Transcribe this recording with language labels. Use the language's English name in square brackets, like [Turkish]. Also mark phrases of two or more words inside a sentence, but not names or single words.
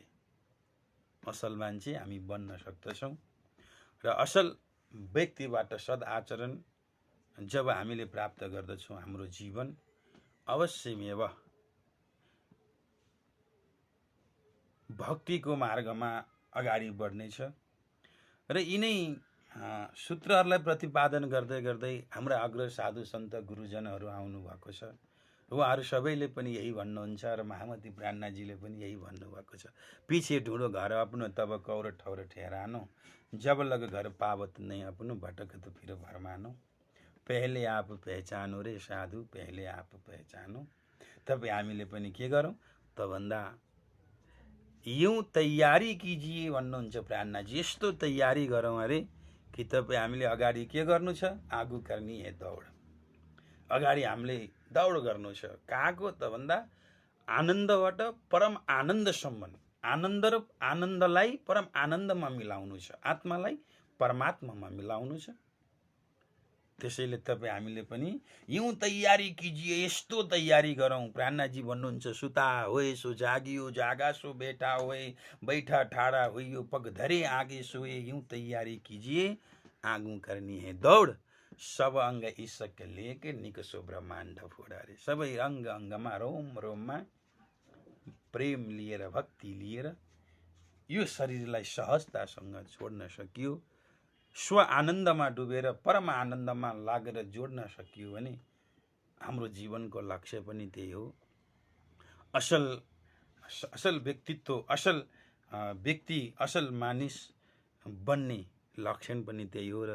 [Nepali] असल मान्छे हामी बन्न सक्दछौँ र असल व्यक्तिबाट सदाचरण जब हामीले प्राप्त गर्दछौँ, हाम्रो जीवन अवश्यमेव भक्तिको मार्गमा अगाडि बढ्नेछ। र यिनै सूत्रहरूलाई प्रतिपादन गर्दै गर्दै हाम्रा अग्र साधु सन्त गुरुजनहरू आउनुभएको छ। उहाँहरू सबैले पनि यही भन्नुहुन्छ र महामती प्राणनाथजीले पनि यही भन्नुभएको छ। [Hindi] पिछे ढूँढो घर अपनो तब कौर ठौर ठहरानो, जब लग घर पावत नहीं अपनो भटकत फिर भरमानो, पहले आप पहचानो रे साधु, पहले आप पहचानो। [Nepali] तपाईँ हामीले पनि के गरौँ त भन्दा [Hindi] यूँ तयारी कीजिए [Nepali] भन्नुहुन्छ प्राणनाथजी। यस्तो तयारी गरौँ अरे कि तपाईँ हामीले अगाडि के गर्नु छ, [Hindi] आगू करनी है दौड। [Nepali] अगाडि हामीले दौड गर्नु छ कहाँको त भन्दा आनन्दबाट परम आनन्दसम्म, आनन्द र आनन्दलाई परम आनन्दमा मिलाउनु छ, आत्मालाई परमात्मामा मिलाउनु छ। त्यसैले तपाईँ हामीले पनि [Hindi] यूँ तयारी कीजिए, [Nepali] यस्तो तयारी गरौँ। प्राणनाथजी भन्नुहुन्छ, [Hindi] सुता होए सो जागियो, जागा सो बैठा होए, बैठा ठाड़ा हुइयो, पग धरे आगे सोए, यूँ तयारी कीजिए आगू करनी है दौड, सब अंग ईशक लेके निकसो ब्रह्माण्ड फोड़ा रे। [Nepali] सबै अंग अंगमा रोम रोममा प्रेम लिएर, भक्ति लिएर यो शरीरलाई सहजतासँग छोड्न सकियो, स्व आनन्दमा डुबेर परम आनन्दमा लागेर जोड्न सकियो भने हाम्रो जीवनको लक्ष्य पनि त्यही हो। असल व्यक्तित्व, असल व्यक्ति, असल मानिस बन्ने लक्षण पनि त्यही हो।